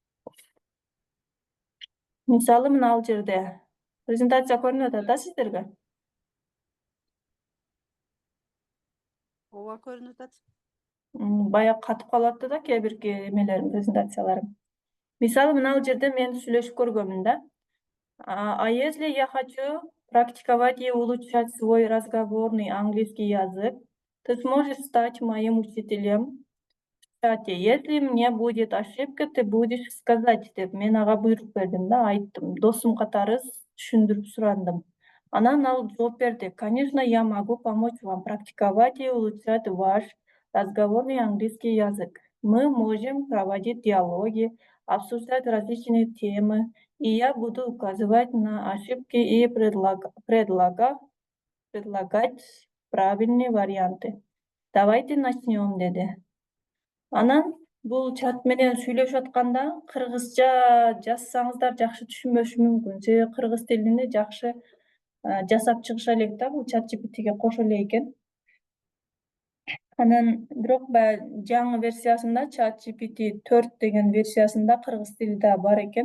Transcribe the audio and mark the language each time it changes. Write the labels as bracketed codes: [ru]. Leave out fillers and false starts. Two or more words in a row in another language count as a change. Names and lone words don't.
[ky] Мисалы, мына ал жерде презентация көрүнүп атат да сиздерге? Ооба, көрүнүп атат. Баягы катып калып атты да кээ бирки эмелерим, презентацияларым. Мисалы, мына ал жерде мен сүйлөшүп көргөнмүн да. [ru] А если я хочу практиковать и улучшать свой разговорный английский язык, ты сможешь стать моим учителем. Кстати, если мне будет ошибка, ты будешь сказать [ky] деп мен ага буйрук бердим да, айттым. Досум катары түшүндүрүп сурандым. Анан ал жооп берди. [ru] Конечно, я могу помочь вам практиковать и улучшать ваш разговорный английский язык. Мы можем проводить диалоги, обсуждать различные темы, и я буду указывать на ошибки и предлагать правильные варианты. Давайте начнем, [ky] деди. Анан бул чат менен сүйлөшүп атканда кыргызча жазсаңыздар жакшы түшүнбөшү мүмкүн. Себеби кыргыз тилинде жакшы жасап чыгыша элек да, бул ChatGPT'ге кошо эле экен. Анан бирок баягы жаңы версиясында ChatGPT 4 деген версиясында кыргыз тили да бар экен.